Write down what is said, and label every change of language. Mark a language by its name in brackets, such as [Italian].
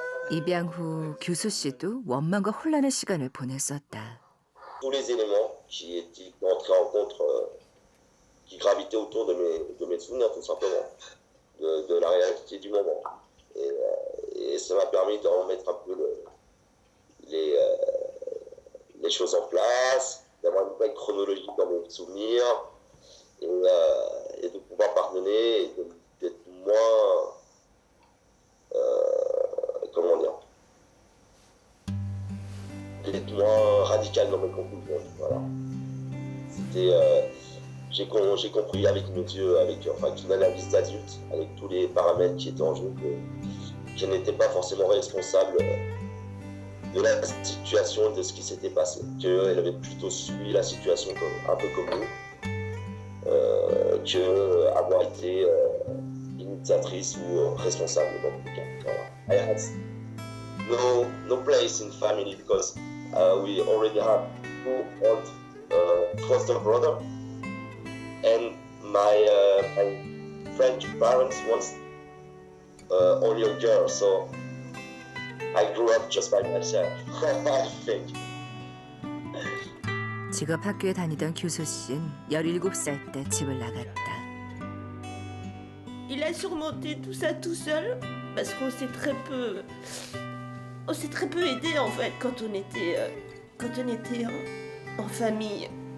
[Korean] 입양 후 규수 씨도 원망과 혼란의 시간을 보냈었다. [French] Tous les éléments qui entraient en compte, qui gravitaient autour de mes souvenirs, tout simplement, de la réalité du moment. Et ça m'a permis de remettre un peu les choses en place, d'avoir une vraie chronologie dans mes souvenirs, et de pouvoir pardonner, et d'être moins, comment dire, d'être moins radical dans mes conclusions. Voilà. C'était, j'ai compris avec mes yeux, avec une analyse d'adulte, avec tous les paramètres qui étaient en jeu, que je n'étais pas forcément responsable de la situation, de ce qui s'était passé. Qu'elle avait plutôt suivi la situation un peu comme nous, que avoir été initiatrice ou responsable dans tout cas. Voilà. [English] I had no place in family because we already have 2 old foster brother, and my French parents want only a girl, so I grew up just by myself. I think. [Korean] 직업 학교에 다니던 규수 씨는 17살 때 집을 나갔다. [French] Il a surmonté tout ça tout seul parce qu'on s'est très peu aidé en fait quand on était en famille.